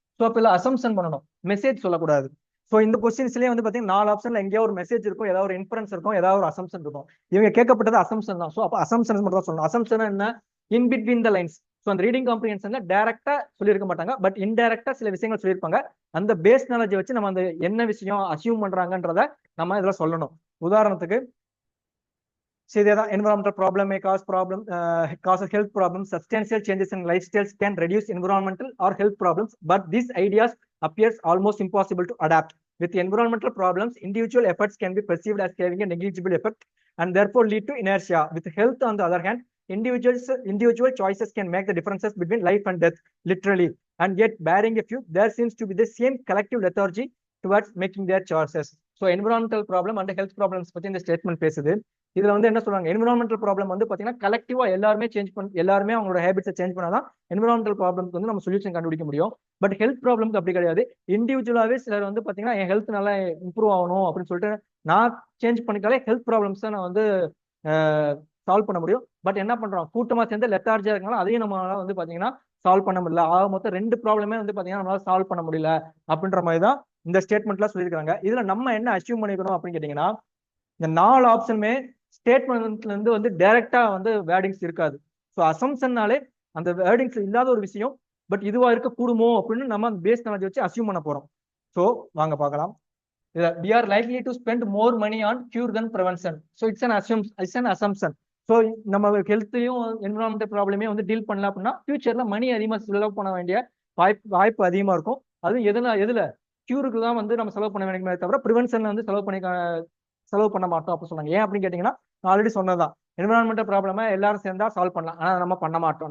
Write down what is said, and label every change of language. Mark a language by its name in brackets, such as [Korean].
[Tamil] So அப்ப assumption பண்ணணும், message சொல்லக்கூடாது. ஸோ இந்த கொஸ்டின்ஸ்லயே வந்து பாத்தீங்கன்னா 4 ஆப்ஷன்ல எங்கேயோ ஒரு மெசேஜ் இருக்கும், ஏதாவது ஒரு இன்ஃபரன்ஸ் இருக்கும், ஏதாவது ஒரு அசம்ஷன் இருக்கும். இவங்க கேட்கப்பட்டது அசம்ஷன் தான். ஸோ அப்ப அசம்ஷன் மட்டும் தான் சொல்லணும். அசம்ஷன் என்ன, [English] In between the lines. [Tamil] So அந்த ரீடிங் காம்ப்ரிஹென்ஷன்ல டைரக்டா சொல்லியிருக்க மாட்டாங்க, பட் இன்டைரக்டா சில விஷயங்கள் சொல்லியிருப்பாங்க. அந்த பேஸ் நாலேஜ் வச்சு நம்ம அந்த என்ன விஷயம் அசியூம் பண்றாங்கன்றத நம்ம இதுல சொல்லணும். உதாரணத்துக்கு [English] environmental problem may cause health problems. Substantial changes in lifestyles can reduce environmental or health problems, but these ideas appears almost impossible to adapt. With environmental problems, individual efforts can be perceived as having a negligible effect and therefore lead to inertia. With health, on the other hand, individual choices can make the differences between life and death, literally. And yet, barring a few, there seems to be the same collective lethargy towards making their choices. So, environmental problem and health problems [Tamil] பத்தி இந்த statement பேசுது. இதுல வந்து என்ன சொல்றாங்க, environmental problem வந்து பாத்தீங்கன்னா கலெக்டிவா எல்லாருமே எல்லாருமே அவங்களோட ஹேபிட்ஸை சேஞ்ச் பண்ணாதான் என்விரான்மெண்டல் ப்ராப்ளம்க்கு வந்து நம்ம சொல்யூஷன் கண்டுபிடிக்க முடியும். பட் ஹெல்த் ப்ராப்ளம்க்கு அப்படி கிடையாது. இண்டிவிஜுவலாவே சிலர் வந்து பாத்தீங்கன்னா என் ஹெல்த் நல்லா இம்ப்ரூவ் ஆகணும் அப்படின்னு சொல்லிட்டு நான் சேஞ்ச் பண்ணிட்டாலே ஹெல்த் ப்ராப்ளம்ஸ் நான் வந்து சால்வ் பண்ண முடியும். பட் என்ன பண்றோம், கூட்டமா சேர்ந்து லெத்தார்ஜியா இருக்கனால அதையும் நம்மளால வந்து பாத்தீங்கன்னா சால்வ் பண்ண முடியல. ஆக மொத்தம் 2 ப்ராப்ளமே வந்து பாத்தீங்கன்னா நம்மளால சால்வ் பண்ண முடியல அப்படின்ற மாதிரி தான் இந்த ஸ்டேட்மெண்ட்ல சொல்லியிருக்காங்க. இதுல நம்ம என்ன அச்சீவ் பண்ணிக்கணும் அப்படின்னு கேட்டீங்கன்னா, இந்த 4 ஆப்ஷனுமே ஸ்டேட்மெண்ட்ல இருந்து வந்து டைரக்டா வந்து வேர்டிங்ஸ் இருக்காது. ஸோ அசம்ஷன்னாலே அந்த வேர்டிங்ஸ் இல்லாத ஒரு விஷயம், பட் இதுவா இருக்க கூடுமோ அப்படின்னு நம்ம பேஸ் நாலேஜ் வச்சு அசியூம் பண்ண போறோம். ஸோ வாங்க பார்க்கலாம். [English] We are likely to spend more money on cure than prevention. So it's an assumption. [Tamil] So நம்ம ஹெல்த்தையும் என்விரான்மெண்டல் ப்ராப்ளமே வந்து டீல் பண்ணல அப்படின்னா ஃபியூச்சர்ல மணி அதிகமாக செலவு பண்ண வேண்டிய வாய்ப்பு அதிகமா இருக்கும். அதுவும் எதுல கியூருக்கு தான் வந்து நம்ம செலவு பண்ண வேண்டிய தவிர ப்ரிவென்ஷன்ல வந்து செலவு பண்ண மாட்டோம் அப்படின்னு சொன்னாங்க. ஏன் அப்படின்னு கேட்டீங்கன்னா, ஆல்ரெடி சொன்னதான் என்விரான்மெண்டல் ப்ராப்ளமா எல்லாரும் சேர்ந்தா சால்வ் பண்ணலாம், ஆனா நம்ம பண்ண மாட்டோம்.